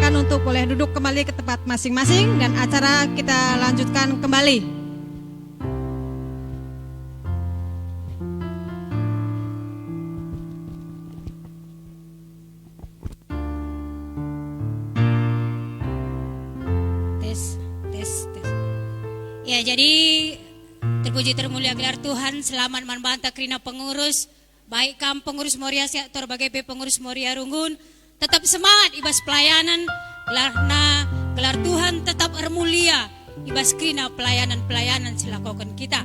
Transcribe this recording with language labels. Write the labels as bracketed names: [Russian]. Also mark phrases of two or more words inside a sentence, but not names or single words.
[Indonesian] untuk boleh duduk kembali ke tempat masing-masing dan acara kita lanjutkan kembali. Tes. [Batak Karo] Ya, jadi terpuji termulia gelar Tuhan, [Indonesian] selamat manbanta [Batak Karo] kerina pengurus, baik kam pengurus Moria Sektor BGP pengurus Moria Runggun, [Indonesian] tetap semangat [Batak Karo] ibas pelayanan, gelar Tuhan tetap ermulia, ibas kerina pelayanan silakokan kita.